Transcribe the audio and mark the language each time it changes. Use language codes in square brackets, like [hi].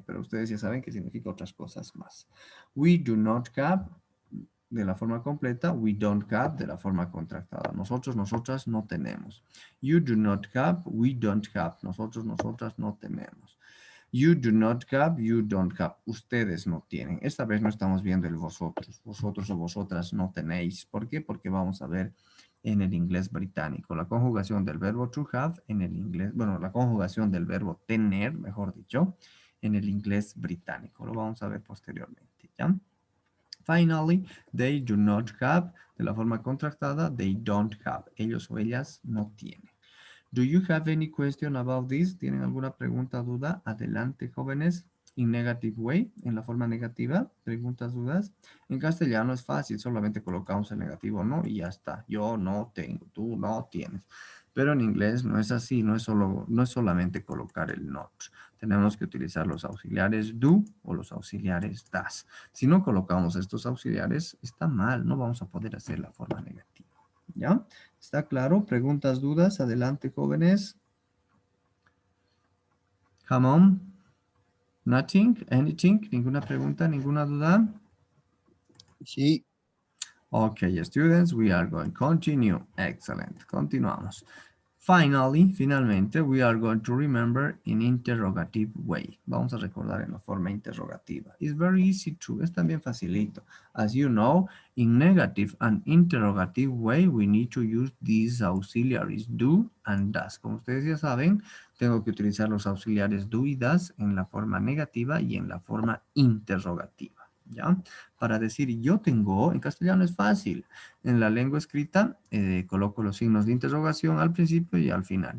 [es] Pero ustedes ya saben que significa otras cosas más. [en] We do not have [es] de la forma completa, [en] we don't have [es] de la forma contractada. Nosotros, nosotras no tenemos. [en] You do not have, we don't have. [es] Nosotros, nosotras no tenemos. [en] You do not have, you don't have. [es] Ustedes no tienen. Esta vez no estamos viendo el vosotros. Vosotros o vosotras no tenéis. ¿Por qué? Porque vamos a ver en el inglés británico. La conjugación del verbo to have en el inglés, bueno, la conjugación del verbo tener, mejor dicho, en el inglés británico. Lo vamos a ver posteriormente, ¿ya? [en] Finally, they do not have, [es] de la forma contractada, [en] they don't have. [es] Ellos o ellas no tienen. [en] Do you have any question about this? [es] ¿Tienen alguna pregunta, duda? Adelante, jóvenes. [en] In negative way, [es] en la forma negativa, preguntas, dudas. En castellano es fácil, solamente colocamos el negativo no y ya está. Yo no tengo, tú no tienes. Pero en inglés no es así, no es solamente colocar el not. Tenemos que utilizar los auxiliares do o los auxiliares das. Si no colocamos estos auxiliares, está mal, no vamos a poder hacer la forma negativa. ¿Ya? ¿Está claro? ¿Preguntas, dudas? Adelante, jóvenes. [en] Come on. Nothing? Anything? [es] ¿Ninguna pregunta? ¿Ninguna duda? Sí. [en] Okay, students, we are going to continue. Excellent. [es] Continuamos. [en] Finalmente, we are going to remember in interrogative way. [es] Vamos a recordar en la forma interrogativa. [en] It's very easy to, [es] es también facilito. [en] As you know, in negative and interrogative way, we need to use these auxiliaries do and does. [es] Como ustedes ya saben, tengo que utilizar los auxiliares do y does en la forma negativa y en la forma interrogativa. ¿Ya? Para decir yo tengo, en castellano es fácil. En la lengua escrita coloco los signos de interrogación al principio y al final.